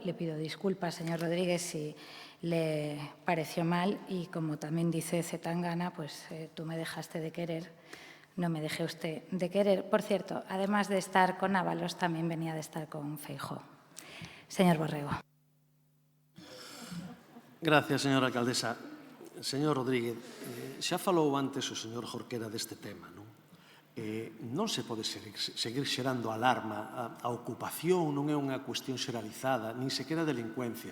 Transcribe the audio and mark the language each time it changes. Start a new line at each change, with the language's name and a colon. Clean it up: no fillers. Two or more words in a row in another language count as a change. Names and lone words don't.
Spanish: Le pido disculpas, señor Rodríguez, si le pareció mal, y como también dice Zetangana, pues tú me dejaste de querer, no me dejé usted de querer. Por cierto, además de estar con Ábalos, también venía de estar con Feijóo. Señor Borrego. Gracias, señora alcaldesa.
Galician: Señor Rodríguez, xa falou antes o señor Jorquera deste tema, non? Non se pode seguir xerando alarma. A ocupación non é unha cuestión xeralizada, nin sequera delincuencia.